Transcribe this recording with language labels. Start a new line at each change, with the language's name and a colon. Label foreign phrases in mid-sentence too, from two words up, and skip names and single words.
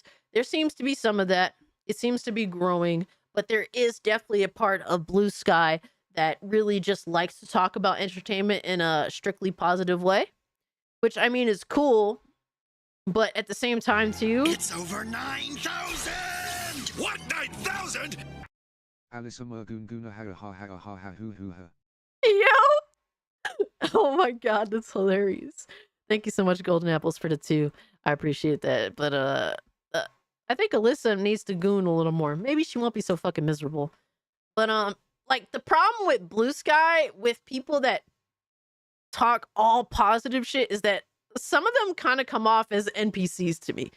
English: There seems to be some of that. It seems to be growing, but there is definitely a part of Blue Sky that really just likes to talk about entertainment in a strictly positive way, which I mean is cool, but at the same time too, it's over 9,000! What, 9,000? Alyssa Murgoonguna ha ha ha ha ha hoo hoo ha. yo, oh my god, that's hilarious. Thank you so much, Golden Apples, for the 2. I appreciate that, but I think Alyssa needs to goon a little more. Maybe she won't be so fucking miserable. But like the problem with Blue Sky with people that talk all positive shit is that some of them kind of come off as NPCs to me.